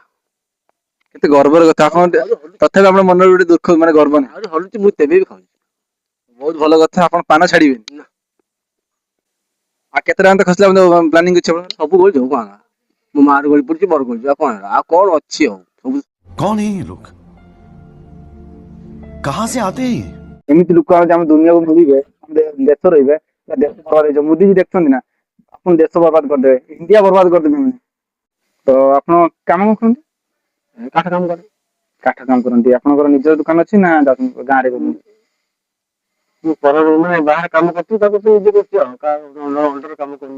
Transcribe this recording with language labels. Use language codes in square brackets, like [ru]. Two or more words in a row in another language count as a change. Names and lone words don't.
[or] କେତେ ଗର୍ବର କଥା। ଆପଣ ତଥାପି ଆପଣଙ୍କ ମନରେ ଗୋଟେ ଦୁଃଖ, ମାନେ ଗର୍ବ ନାହିଁ? ଆହୁରି ହଲୁଛି, ମୁଁ ତେବେ ବି ଖାଉଛି। ବହୁତ ଭଲ କଥା, ଆପଣ ପାନ ଛାଡିବେନି। ଆଉ କେତେ ଟଙ୍କା ତ ଖସିଲା ପ୍ଲାନିଂ ଅଛି ଆପଣଙ୍କର? ସବୁ ଗୋଳି ଯାଉ କଣ ମୋ ମାର ଗୋଳି ପଡୁଛି ବର ଗୋଳି ଆଉ କଣ ଅଛି ଆଉ ସବୁ। [hi] कौन है ये लोग? कहां से आते हैं ये? [or] ଏମିତି ଲୋକ ଆମ ଦୁନିଆକୁ ମିଳିବେ, ଦେଶ ରହିବେ, ଦେଶ ରହିବ। ମୋଦିଜୀ ଦେଖୁଛନ୍ତି ନା, ଆପଣ ଦେଶ ବର୍ବାଦ କରିଦେବେ, ଇଣ୍ଡିଆ ବର୍ବାଦ କରିଦେବେ। ତ ଆପଣ କାମ କଣ କରନ୍ତି? କାଠ କାମ କରେ। କାଠ କାମ କରନ୍ତି। ଆପଣଙ୍କର ନିଜର ଦୋକାନ ଅଛି ନା ଗାଁରେ? ମୁଁ ମାନେ ବାହାରେ କାମ କରୁଛି, ତାକୁ ନିଜେ କରୁଛି ଆଉ ଅଣ୍ଡର କାମ କରୁନି।